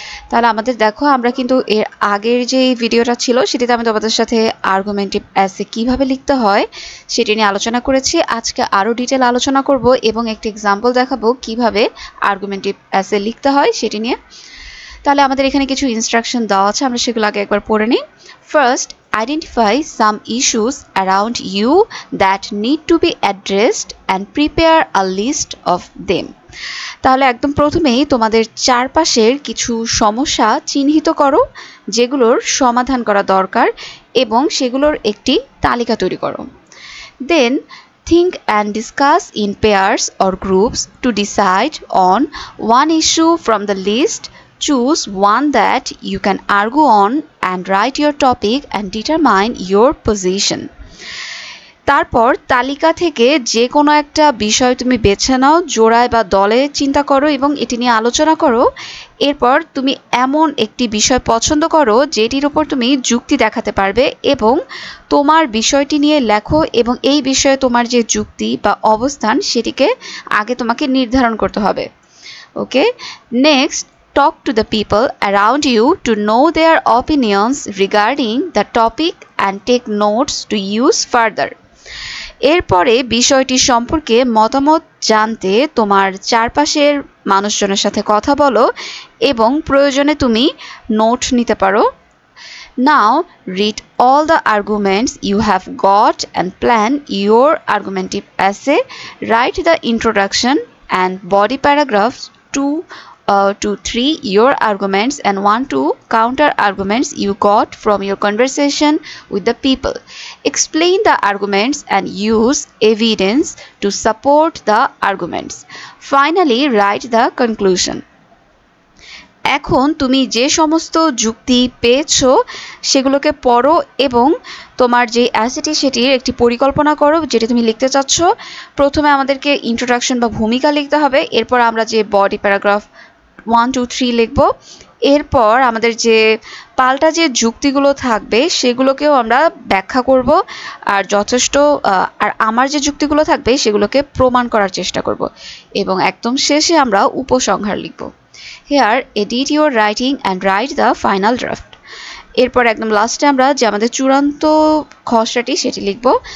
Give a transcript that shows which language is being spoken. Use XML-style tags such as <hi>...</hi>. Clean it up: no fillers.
<bn>তাহলে আমাদের দেখো, আমরা কিন্তু এর আগের যে ভিডিওটা ছিল সেটিতে আমি তোমাদের সাথে আর্গুমেন্টিভ এসে কিভাবে লিখতে হয় সেটি নিয়ে আলোচনা করেছি। আজকে আরও ডিটেল আলোচনা করব এবং একটি এক্সাম্পল দেখাবো কিভাবে আর্গুমেন্টিভ এসে লিখতে হয় সেটি নিয়ে। তাহলে আমাদের এখানে কিছু ইনস্ট্রাকশন দেওয়া আছে, আমরা সেগুলো আগে একবার পড়ে নিই।</bn> <en>First, identify some issues around you that need to be addressed and prepare a list of them.</en> <bn>তাহলে একদম প্রথমেই তোমাদের চারপাশের কিছু সমস্যা চিহ্নিত করো যেগুলোর সমাধান করা দরকার এবং সেগুলোর একটি তালিকা তৈরি করো।</bn> <en>Then think and discuss in pairs or groups to decide on one issue from the list. Choose one that you can argue on and write your topic and determine your position.</en> <bn>তারপর তালিকা থেকে যে কোনো একটা বিষয় তুমি বেছে নাও, জোড়ায় বা দলে চিন্তা করো এবং এটি নিয়ে আলোচনা করো। এরপর তুমি এমন একটি বিষয় পছন্দ করো যেটির উপর তুমি যুক্তি দেখাতে পারবে এবং তোমার বিষয়টি নিয়ে লেখো এবং এই বিষয়ে তোমার যে যুক্তি বা অবস্থান সেটিকে আগে তোমাকে নির্ধারণ করতে হবে।</bn> <en>Okay, next, talk to the people around you to know their opinions regarding the topic and take notes to use further.</en> <bn>এরপরে বিষয়টি সম্পর্কে মতামত জানতে তোমার চারপাশের মানুষজনের সাথে কথা বলো এবং প্রয়োজনে তুমি নোট নিতে পারো।</bn> <en>Now read all the arguments you have got and plan your argumentative essay. Write the introduction and body paragraphs to 3 your arguments and 1-2 counter arguments you got from your conversation with the people. Explain the arguments and use evidence to support the arguments. Finally, write the conclusion.</en> <bn>এখন তুমি যে সমস্ত যুক্তি পেয়েছো সেগুলোকে পড়ো এবং তোমার যে অ্যাসেটি সেটির একটি পরিকল্পনা করো যেটা তুমি লিখতে চাচ্ছ। প্রথমে আমাদেরকে ইন্ট্রোডাকশন বা ভূমিকা লিখতে হবে, এরপর আমরা যে বডি প্যারাগ্রাফ 1, 2, 3 লিখব। এরপর আমাদের যে পাল্টা যে যুক্তিগুলো থাকবে সেগুলোকেও আমরা ব্যাখ্যা করব আর যথেষ্ট আর আমার যে যুক্তিগুলো থাকবে সেগুলোকে প্রমাণ করার চেষ্টা করব এবং একদম শেষে আমরা উপসংহার লিখব।</bn> <en>Here edit your writing and write the final draft.</en> <bn>এরপর একদম লাস্টে আমরা যে আমাদের চূড়ান্ত খসড়াটি সেটি লিখব।</bn>